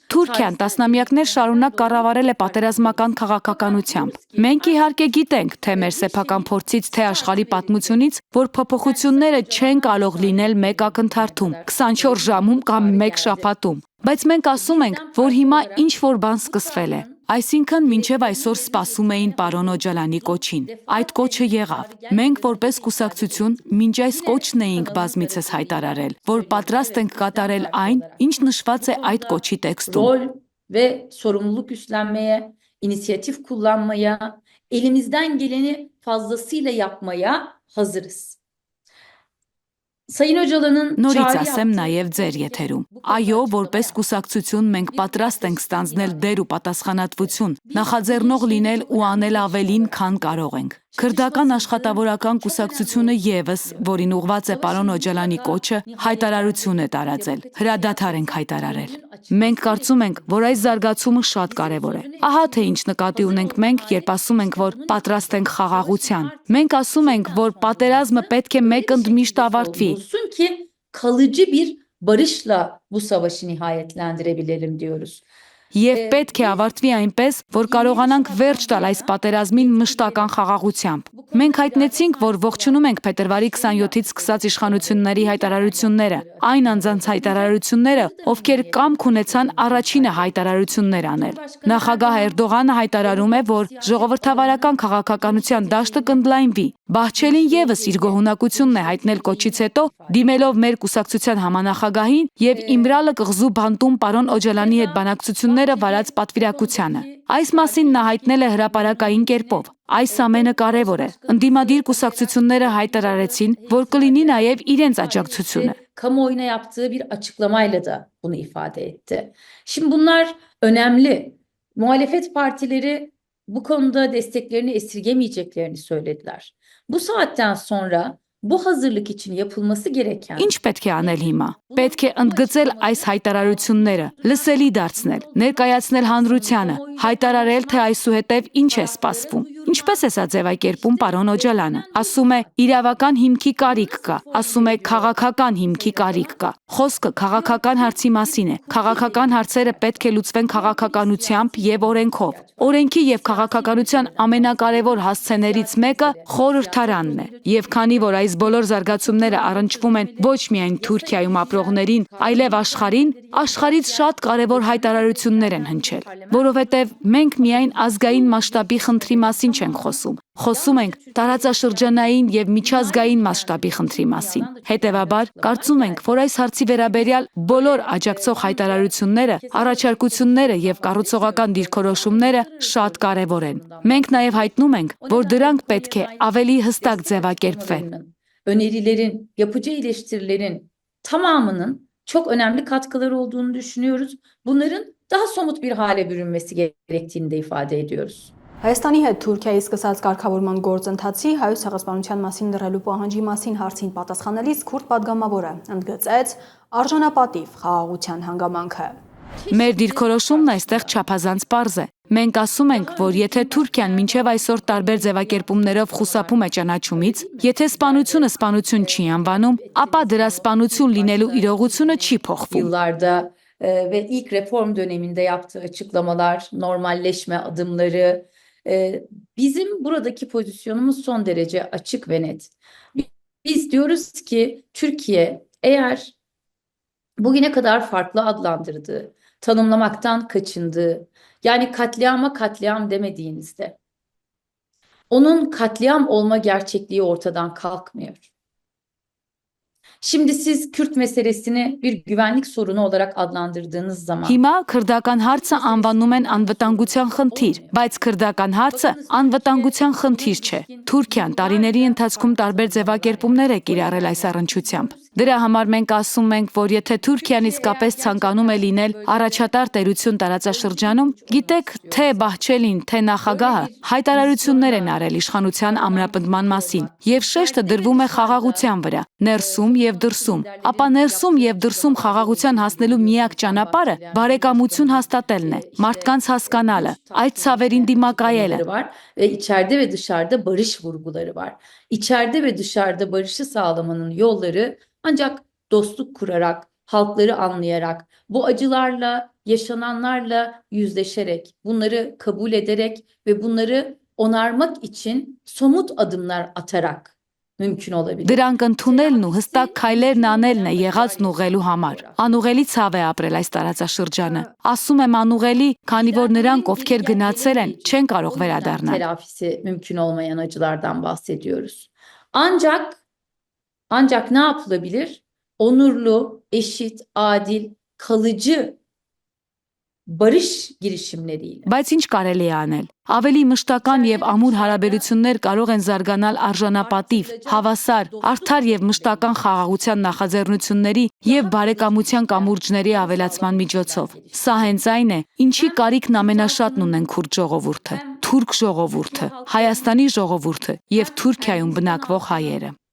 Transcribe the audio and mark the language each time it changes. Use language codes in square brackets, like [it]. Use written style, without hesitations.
[hy] Թուրքիան տասնամյակներ շարունակ կառավարել է պատերազմական քաղաքականությամբ։ Մենք իհարկե գիտենք, թե մեր սեփական փորձից, թե աշխարհի պատմությունից, որ փոփոխությունները չեն կարող լինել մեկ ակնթարթում, 24 ժամում կամ մեկ շաբաթում։ Բայց մենք ասում ենք, որ հիմա ինչ որ բան սկսվել է։ Այսինքն մինչև այսօր սպասում էին պարոն Օջալանի կոչին։ Այդ կոչը եղավ։ Մենք որպես կուսակցություն մինչ այս կոչն էինք բազմիցս հայտարարել, որ պատրաստ ենք կատարել այն, ինչ նշված է այդ կոչի տեքստում։ [tr] Rol ve sorumluluk üstlenmeye, inisiyatif kullanmaya, elimizden geleni fazlasıyla yapmaya hazırız. Sayın Öcalan'ın [hy] Նորից ասեմ նաև ձեր եթերում։ Այո, որպես կուսակցություն մենք պատրաստ ենք ստանձնել դեր ու պատասխանատվություն, նախաձեռնող լինել ու անել ավելին, քան կարող ենք։ Քրդական աշխատավորական կուսակցությունը եւս, որին ուղված է պարոն Օջալանի կոչը, հայտարարություն է տարածել։ Հրադադար ենք հայտարարել։ Մենք կարծում ենք, որ այս զարգացումը շատ կարևոր է։ Ահա թե ինչ նկատի ունենք մենք, երբ ասում ենք, որ պատրաստ ենք խաղաղության։ Մենք ասում ենք, որ պատերազմը պետք է մեկ ընդմիշտ ավարտվի։ [tr] Olsun ki kalıcı bir barışla bu savaşı nihayetlendirebilelim diyoruz. [hy] Եվ պետք է ավարտվի այնպես, որ կարողանանք վերջ տալ այս պատերազմին մշտական խաղաղությամբ։ Մենք հայտնեցինք, որ ողջունում ենք փետրվարի 27-ից սկսած իշխանությունների հայտարարությունները, այն անձանց հայտարարությունները, ովքեր կամք ունեցան առաջինը հայտարարություններ անել։ Նախագահ Էրդողանը հայտարարում է, որ ժողովրդավարական քաղաքականության դաշտը կընդլայնվի։ Բահչելին եւս իր գոհունակությունն է հայտնել կոչից հետո, դիմելով մեր կուսակցության համանախագահին եւ Իմրալը կղզու բանտում պարոն Օջալանի հետ բանակցությունները վարած պատվիրակությանը։ Այս մասին նա հայտնել է հրապարակային կերպով։ Այս ամենը կարևոր է։ Ընդդիմադիր կուսակցությունները հայտարարեցին, որ կլինի նաև իրենց աջակցությունը։ [tr] Kamuoyuna yaptığı bir açıklamayla da bunu ifade etti. Şimdi bunlar önemli. Muhalefet partileri bu konuda desteklerini esirgemeyeceklerini söylediler. Bu saatten sonra bu hazırlık için yapılması gereken [hy] Ինչ պետք է անել հիմա։ Պետք է ընդգծել այս հայտարարությունները, լսելի դարձնել, ներկայացնել հանրությանը, հայտարարել, թե այսուհետև ինչ է սպասվում։ Ինչպես է սա ձևակերպում պարոն Օջալանը։ Ասում է իրավական հիմքի կարիք կա, ասում է քաղաքական հիմքի կարիք կա։ Խոսքը քաղաքական հարցի մասին է։ Քաղաքական հարցերը պետք է լուծվեն քաղաքականությամբ եւ օրենքով։ Օրենքի եւ քաղաքականության ամենակարևոր հասցեներից մեկը խորհրդարանն է։ Եվ քանի որ այս բոլոր զարգացումները առնչվում են ոչ միայն Թուրքիայում ապրողներին, այլև աշխարհին, աշխարհից շատ կարևոր հայտարարություններ են հնչել, որովհետև մենք միայն ազգային մասշտաբի խնդրի մասին չենք խոսում։ Խոսում ենք տարածաշրջանային եւ միջազգային մասշտաբի խնդրի մասին։ Հետևաբար, կարծում ենք, որ այս հարցի վերաբերյալ բոլոր աջակցող հայտարարությունները, առաջարկությունները եւ կառուցողական դիրքորոշումները շատ կարեւոր են։ Մենք նաեւ հայտնում ենք, որ dրանք պետք է ավելի hստակ ձևակերպվեն։ [tr] Önerilerin, yapıcı eleştirilerin tamamının çok önemli katkıları olduğunu düşünüyoruz. Bunların daha somut bir hale bürünmesi gerektiğini de ifade ediyoruz. [hy] Հայաստանի հետ Թուրքիայի սկսած կարգավորման գործընթացի հայոց ցեղասպանության մասին լրելու պահանջի մասին հարցին պատասխանելիս քուրդ падգամավորը ընդգծեց արժանապատիվ խաղաղության հանգամանքը։ Մեր դիրքորոշումն այստեղ չափազանց պարզ է։ Մենք ասում ենք, որ եթե Թուրքիան մինչև այսօր տարբեր ձևակերպումներով խուսափում է ճանաչումից, եթե սպանությունը սպանություն չի անվանում, ապա դրա սպանություն լինելու իրողությունը չի փոխվում։ [tr] Yıllarda ve ilk reform döneminde yaptığı açıklamalar, normalleşme adımları, bizim buradaki pozisyonumuz son derece açık ve net. Biz diyoruz ki Türkiye eğer bugüne kadar farklı adlandırdığı, tanımlamaktan kaçındığı, yani katliama katliam demediğinizde, onun katliam olma gerçekliği ortadan kalkmıyor. Şimdi siz Kürt meselesini bir güvenlik sorunu olarak adlandırdığınız zaman [hy] Հիմա քրդական հարցը անվանում են անվտանգության խնդիր, բայց քրդական հարցը անվտանգության խնդիր չէ։ Թուրքիան տարիների ընթացքում տարբեր ձևակերպումներ է կիրառել այս առնչությամբ։ Դրա համար մենք ասում ենք, որ եթե Թուրքիան իսկապես ցանկանում է լինել առաջատար տերություն տարածաշրջանում, գիտեք, թե Բահչելին, թե նախագահը հայտարարություններ են արել իշխանության ամրապնդման մասին, եւ շեշտը դրվում է խաղաղության վրա, ներսում եւ դրսում։ Ապա ներսում եւ դրսում խաղաղության հասնելու միակ ճանապարհը բարեկամություն հաստատելն է, մարդկանց հասկանալը, այդ ցավերին դիմակայելը [tr] var ve içeride ve dışarıda barış vurguları var. İçeride ve dışarıda barışı sağlamanın yolları ancak dostluk kurarak, halkları anlayarak, bu acılarla, yaşananlarla yüzleşerek, bunları kabul ederek ve bunları onarmak için somut adımlar atarak mümkün olabilir. [hy] Դրանք ընդունելն ու հստակ քայլերն անելն է եղածն ուղղելու համար։ Անուղելի ցավ է ապրել այս տարածաշրջանը։ Ասում եմ անուղելի, քանի որ նրանք, ովքեր գնացել են, չեն կարող վերադառնալ։ [tr] Telafisi mümkün olmayan acılardan bahsediyoruz. Ancak ne yapılabilir? Onurlu, eşit, adil, kalıcı barış girişimleriyle. [hy] Բայց ինչ կարելի է անել։ Ավելի մշտական եւ ամուր հարաբերություններ կարող են զարգանալ արժանապատիվ, հավասար, արդար եւ մշտական խաղաղության նախաձեռնությունների եւ բարեկամության կամուրջների ավելացման միջոցով։ Սա հենց այն է, ինչի կարիքն ամենաշատն ունեն քուրդ ժողովուրդը, թուրք ժողովուրդը, Հայաստանի ժողովուրդը եւ Թուրքիայում բնակվող հայերը։